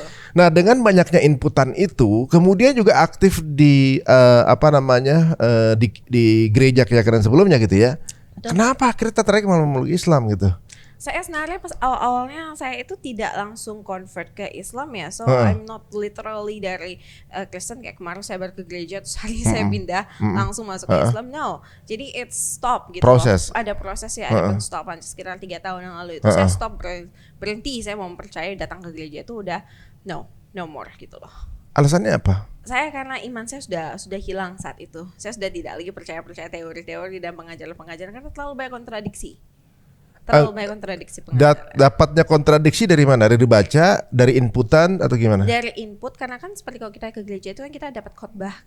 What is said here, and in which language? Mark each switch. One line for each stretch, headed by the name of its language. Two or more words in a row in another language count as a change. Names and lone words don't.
Indonesian: Nah, dengan banyaknya inputan itu, kemudian juga aktif di di gereja keyakinan sebelumnya gitu ya. Betul. Kenapa akhirnya tertarik memeluk Islam gitu? Saya sebenarnya pas awal-awalnya saya itu tidak langsung convert ke Islam ya,
English: so I'm not literally
Indonesian: dari Kristen kayak kemarin saya baru ke gereja terus hari saya pindah langsung masuk ke Islam, no. Jadi
English: it's stop
Indonesian: gitu Proses. loh. Ada prosesnya, ada penstopan sekitar 3 tahun yang lalu itu saya stop berhenti, saya mau percaya datang ke gereja itu udah
English: no more
Indonesian: gitu loh. Alasannya apa? Saya karena iman saya sudah hilang saat itu. Saya sudah tidak lagi percaya teori-teori dan pengajaran-pengajaran karena terlalu banyak kontradiksi. Pengajaran. Dapatnya kontradiksi dari mana? Dari baca, dari inputan atau gimana? Dari input, karena kan seperti kalau kita ke gereja itu kan kita dapat khotbah kan.